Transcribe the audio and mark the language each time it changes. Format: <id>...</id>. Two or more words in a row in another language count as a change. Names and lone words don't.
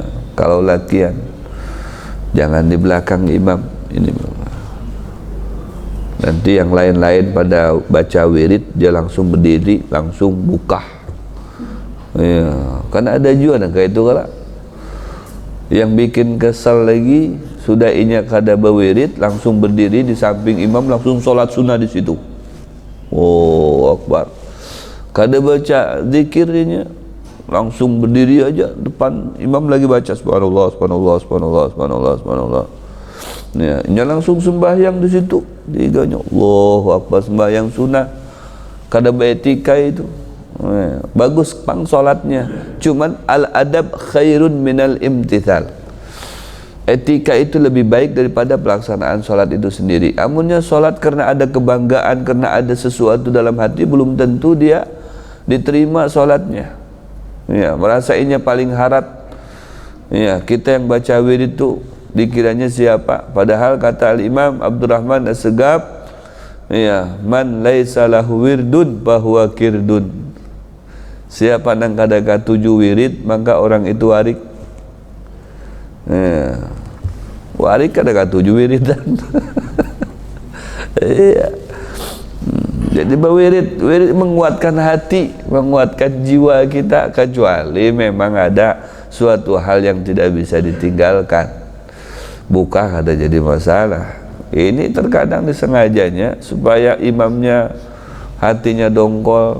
<id>Kalau latihan jangan di belakang imam, ini nanti yang lain-lain pada baca wirid dia langsung berdiri, langsung buka, ya.</id> <bjn>Karena ada juga kayak itu kalau yang bikin kesal lagi, sudah inya kada berwirid langsung berdiri di samping imam, langsung sholat sunnah di situ.</bjn> <id>Oh akbar, kada baca zikirnya, langsung berdiri aja depan imam lagi baca</id> <ar>سبحان الله سبحان الله سبحان الله سبحان الله سبحان الله,</ar> <bjn>ya, inya langsung sembahyang di situ. Diganya Allahu akbar, sembahyang sunnah, kada beretika itu. Bagus pang sholatnya, cuman</bjn> <ar>الأدب خير من الامتثال.</ar> <id>etika itu lebih baik daripada pelaksanaan sholat itu sendiri. Amunnya sholat karena ada kebanggaan, karena ada sesuatu dalam hati, belum tentu dia diterima sholatnya.</id> <bjn>Ya, merasainya paling harat. Ya, kita yang baca wirid itu dikiranya siapa?</bjn> <id>Padahal kata Al-Imam Abdurrahman As-Segaf, ya,</id> <ar>من ليس له ورد فهو قرد.</ar> <bjn>Siapa nang kadaka 7 wirid, maka orang itu warik. Ya. Warik kadaka 7 wiridan.</bjn> <id>Iya. Jadi wirid menguatkan hati, menguatkan jiwa kita, kecuali memang ada suatu hal yang tidak bisa ditinggalkan.</id> <bjn>Buka ada jadi masalah.</bjn> <id>Ini terkadang disengajanya supaya imamnya hatinya dongkol.</id>